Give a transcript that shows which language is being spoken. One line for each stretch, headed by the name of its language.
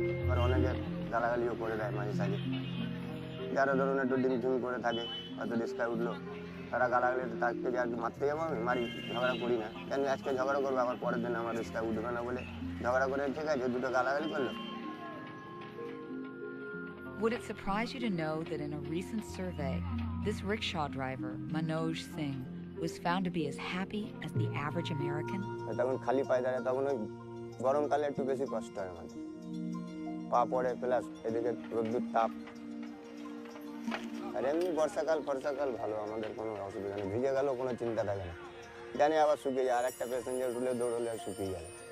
Bangla: আর অনেকে গালাগালিও করে দেয় মাঝে সাঝে, যারা ধরুন একটু ডিম টিম করে থাকে, হয়তো রিস্কায় উঠলো, তারা গালাগালি তাকে যে আর কি মারতে যাবো, আমি মারি, ঝগড়া করি না। কেন আজকে ঝগড়া করবো, আবার পরের দিন আমার রিস্কায় উঠবে না বলে ঝগড়া করে ঠিক আছে, দুটো গালাগালি করলো।
English: Would it surprise you to know that in a recent survey, this rickshaw driver, Manoj Singh, was found to be as happy as the average American?
Bangla: তখন খালি পায়ে দাঁড়ায়, তখন ওই গরমকালে একটু বেশি কষ্ট হয় আমাদের, পা পড়ে, প্লাস এদিকে রোদ্দুর তাপ। আর এমনি বর্ষাকাল ভালো, আমাদের কোনো অসুবিধা নেই, ভিজে গেলেও কোনো চিন্তা থাকে না, জানি আবার শুকিয়ে যায়, আর একটা প্যাসেঞ্জার উঠলে দৌড়লে আর শুকিয়ে যাবে।